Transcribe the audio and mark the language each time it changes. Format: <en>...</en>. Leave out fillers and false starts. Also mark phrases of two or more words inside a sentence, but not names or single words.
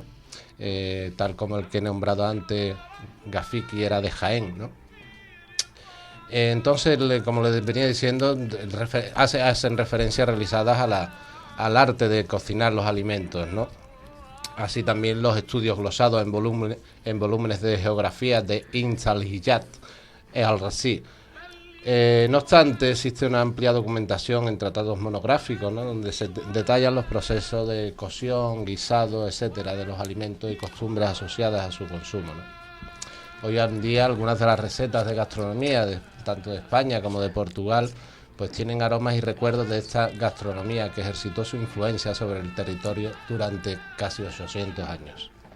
<es>Tal como el que he nombrado antes, Ghafiqi, era de Jaén, ¿no? Entonces, como les venía diciendo, hacen referencias realizadas al arte de cocinar los alimentos, ¿no? Así también los estudios glosados en volúmenes de geografía de Ibn al-Hijjat al-Razi. No obstante, existe una amplia documentación en tratados monográficos, ¿no? Donde se detallan los procesos de cocción, guisado, etcétera, de los alimentos y costumbres asociadas a su consumo, ¿no? Hoy en día algunas de las recetas de gastronomía, tanto de España como de Portugal, pues tienen aromas y recuerdos de esta gastronomía que ejercitó su influencia sobre el territorio durante casi 800 años.</es>